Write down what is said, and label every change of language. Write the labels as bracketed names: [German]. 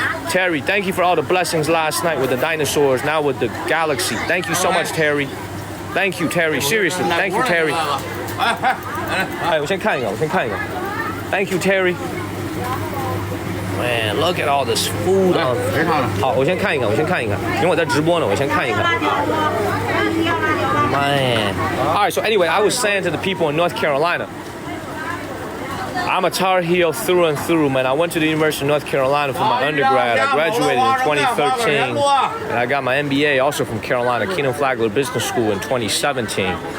[English] Terry, thank you for all the blessings last night with the dinosaurs, now with the galaxy. Thank you so much, Terry. Thank you, Terry. Seriously, thank you, Terry. [Chinese] 我先看一个。 [English] Thank you, Terry. Man, look at all this food. [Chinese] 好，我先看一个，因为我在直播呢，我先看一看。 [English] Man. All right, so anyway, I was saying to the people in North Carolina, I'm a Tar Heel through and through, man. I went to the University of North Carolina for my undergrad. I graduated in 2013, and I got my MBA also from Carolina, Keenan Flagler Business School in 2017.